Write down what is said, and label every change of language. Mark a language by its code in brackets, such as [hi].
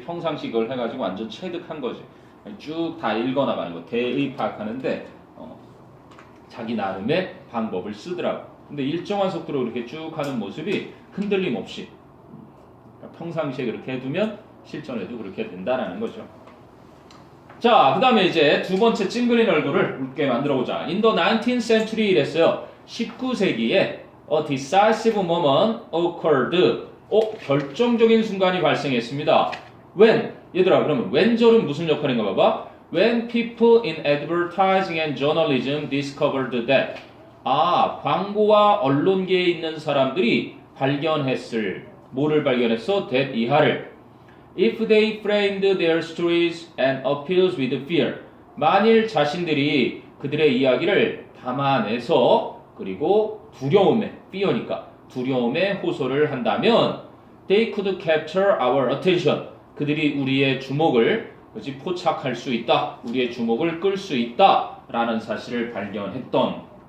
[ko] 평상시 그걸 해가지고 완전 체득한 거지. 쭉 다 읽어나가는 거 대의 파악하는데 자기 나름의 방법을 쓰더라고. 근데 일정한 속도로 이렇게 쭉 하는 모습이 흔들림 없이 그러니까 평상시에 그렇게 해두면 실전에도 그렇게 된다라는 거죠. 자, 그 다음에 이제 두 번째 찡그린 얼굴을 웃게 만들어보자. [en] In the 19th century [ko] 이랬어요. 19세기에 [en] a decisive moment occurred. [ko] 결정적인 순간이 발생했습니다. [en] When? [ko] 얘들아, 그러면 when절은 무슨 역할인가 봐봐. [en] When people in advertising and journalism discovered that. [ko] 광고와 언론계에 있는 사람들이 발견했을. 뭐를 발견했어? [en] that [ko] 이하를. [en] If they framed their stories and appeals with fear. [ko] 만일 자신들이 그들의 이야기를 담아내서 그리고 두려움에, fear니까 두려움에 호소를 한다면 [en] they could capture our attention. [ko] 그들이 우리의 주목을 그렇지, 포착할 수 있다. 우리의 주목을 끌 수 있다. 라는 사실을 발견했던